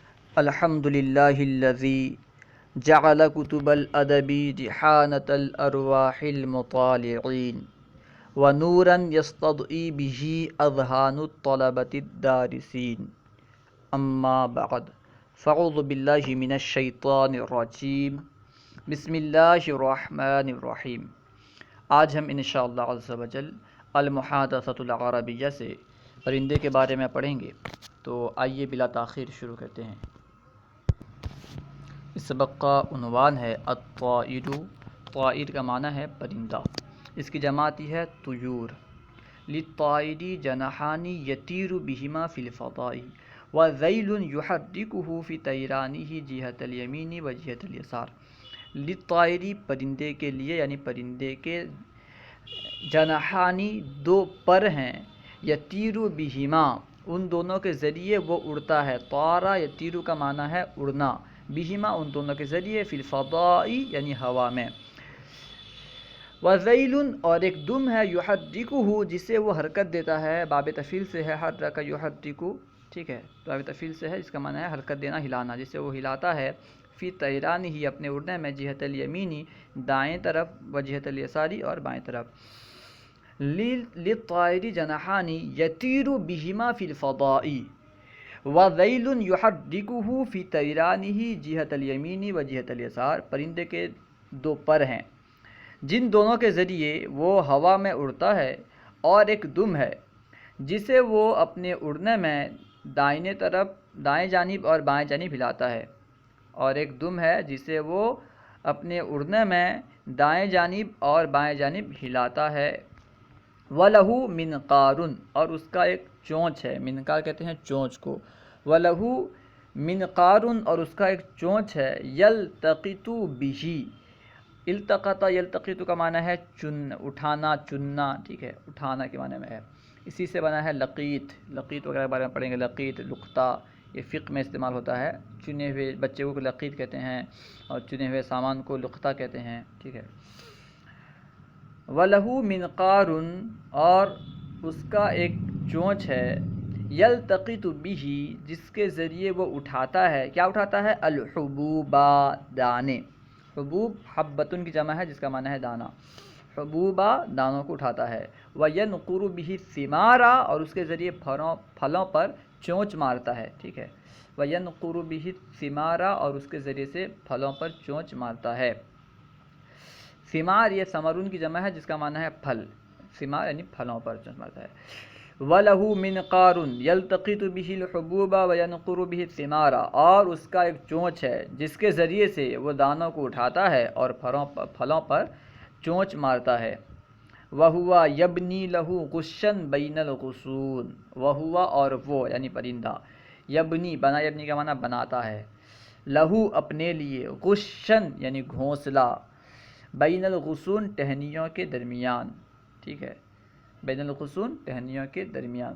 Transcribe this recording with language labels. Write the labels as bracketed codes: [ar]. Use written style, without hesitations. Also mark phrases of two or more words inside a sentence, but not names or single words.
[ar] الحمد للہ الذی جعل کتب الادب رحانۃ الارواح المطالعین ونورا یستضئی به اذہان الطلبۃ الدارسین اما بعد فاعوذ باللہ من الشیطان الرجیم بسم اللہ الرحمن الرحیم۔ [ur] آج ہم [ar] انشاءاللہ عز و جل المحادثۃ العربیہ [ur] سے پرندے کے بارے میں پڑھیں گے، تو آئیے بلا تاخیر شروع کرتے ہیں۔ اس سبق کا عنوان ہے الطائر۔ طائر کا معنی ہے پرندہ، اس کی جمع آتی ہے طیور۔ [ar] للطائر جناحان یطیر بہما فی الفضاء وذیل یحرکہ فی طیرانہ جہۃ الیمین و جہۃ الیسار۔ [ur] للطائر پرندے کے لیے، یعنی پرندے کے جناحانی دو پر ہیں، [ar] یطیر بہما [ur] ان دونوں کے ذریعے وہ اڑتا ہے۔ [ar] طارا یطیر [ur] کا معنی ہے اڑنا، بہما ان دونوں کے ذریعے، [ar] فی الفضاء [ur] یعنی ہوا میں۔ وذیل اور ایک دم ہے، یحرکہ جسے وہ حرکت دیتا ہے، باب تفعیل سے ہے، [ar] حرک یحرک، [ur] ٹھیک ہے، باب تفعیل سے ہے، اس کا معنی ہے حرکت دینا، ہلانا، جسے وہ ہلاتا ہے، [ar] فی طیرانہ [ur] ہی اپنے اڑنے میں، [ar] جہت الیمینی [ur] دائیں طرف، [ar] و جہت الیساری [ur] اور بائیں طرف۔ [ar] للطائر جناحان یطیر بہما فی الفضاء وذیل یحرکہ فی طیرانہ جہۃ الیمین و جہۃ الیسار۔ [ur] پرندے کے دو پر ہیں جن دونوں کے ذریعے وہ ہوا میں اڑتا ہے، اور ایک دم ہے جسے وہ اپنے اڑنے میں دائیں طرف، دائیں جانب اور بائیں جانب ہلاتا ہے، اور ایک دم ہے جسے وہ اپنے اڑنے میں دائیں جانب اور بائیں جانب ہلاتا ہے۔ [ar] وَلَهُ مِنْقَارٌ [ur] اور اس کا ایک چونچ ہے، منقار کہتے ہیں چونچ کو۔ [ar] وَلَهُ مِنْقَارٌ [ur] اور اس کا ایک چونچ ہے، [ar] يَلْتَقِطُ بِهِ۔ التقط یلتقط [ur] کا معنی ہے اٹھانا، چننا، ٹھیک ہے، اٹھانا کے معنی میں ہے۔ اسی سے بنا ہے لقیط، لقیط وغیرہ کے بارے میں پڑھیں گے، لقیط، لقطہ، یہ فقہ میں استعمال ہوتا ہے۔ چنے ہوئے بچے کو لقیط کہتے ہیں، اور چنے ہوئے سامان کو لقطہ کہتے ہیں، ٹھیک ہے۔ [ar] وَلَهُ مِنْقَارٌ [ur] اور اس کا ایک چونچ ہے، [ar] یلتقط بِهِ [ur] جس کے ذریعے وہ اٹھاتا ہے، کیا اٹھاتا ہے؟ الحبوب دانے۔ حبوب حبتن کی جمع ہے، جس کا معنی ہے دانہ۔ حبوبہ دانوں کو اٹھاتا ہے۔ [ar] وَيَنْقُرُ بِهِ الثِّمَارَ [ur] اور اس کے ذریعے پھلوں پر چونچ مارتا ہے، ٹھیک ہے۔ [ar] وَيَنْقُرُ بِهِ الثِّمَارَ [ur] اور اس کے ذریعے سے پھلوں پر چونچ مارتا ہے۔ ثمار یہ ثمرون کی جمع ہے، جس کا معنی ہے پھل۔ ثمار یعنی پھلوں پر چونچ مارتا ہے۔ [ar] وَلَهُ مِنْقَارٌ يَلْتَقِطُ بِهِ الْحُبُوبَ وَيَنْقُرُ بِهِ الثِّمَارَ [ur] اور اس کا ایک چونچ ہے جس کے ذریعے سے وہ دانوں کو اٹھاتا ہے اور پھلوں پر چونچ مارتا ہے۔ [ar] وَهُوَ يَبْنِي لَهُ غُشًّا بَيْنَ الْغُصُونِ وَهُوَ [ur] اور وہ یعنی پرندہ، یبنی، بنا، یبنی کا معنی بناتا ہے، لہو اپنے لیے، غشًّا یعنی گھونسلہ، [ar] بین الغصون [ur] ٹہنیوں کے درمیان، ٹھیک ہے، [ar] بین الغصون [ur] ٹہنیوں کے درمیان۔